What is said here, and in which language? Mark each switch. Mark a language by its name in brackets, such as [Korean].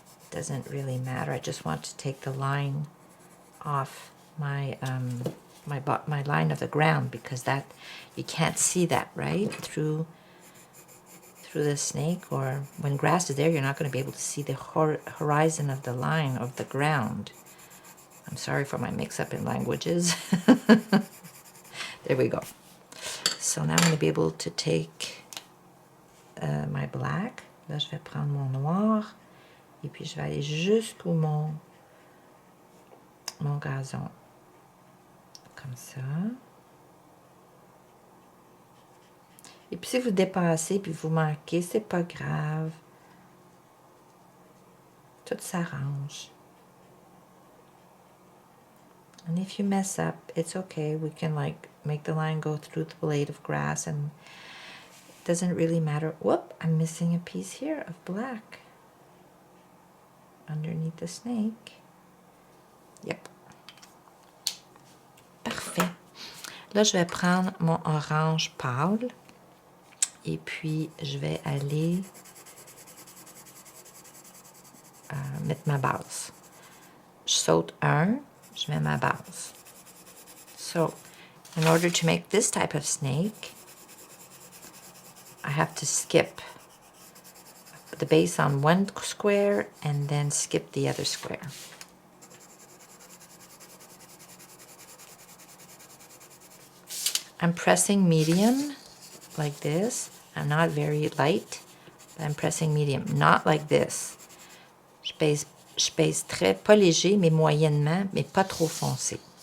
[English] doesn't really matter. I just want to take the line off my my line of the ground, because that you can't see that, right, through the snake, or when grass is there, you're not going to be able to see the horizon of the line of the ground. I'm sorry for my mix-up in languages. There we go. So now I'm going to be able to take my black. [French] Là, je vais prendre mon noir. Et puis, je vais aller jusqu'au mon gazon. Comme ça. Et puis, si vous dépassez puis vous manquez, c'est pas grave. Tout s'arrange. [English] And if you mess up, it's okay. We can like make the line go through the blade of grass, and it doesn't really matter. Whoop, I'm missing a piece here of black underneath the snake. Yep. [French] Parfait. Là, je vais prendre mon orange pâle et puis je vais aller mettre ma base. Je saute un, je mets ma base. [English] So, in order to make this type of snake, I have to skip the base on one square and then skip the other square. I'm pressing medium like this. I'm not very light, but I'm pressing medium, not like this. [French] Je pèse très, pas léger, mais moyennement, mais pas trop foncé.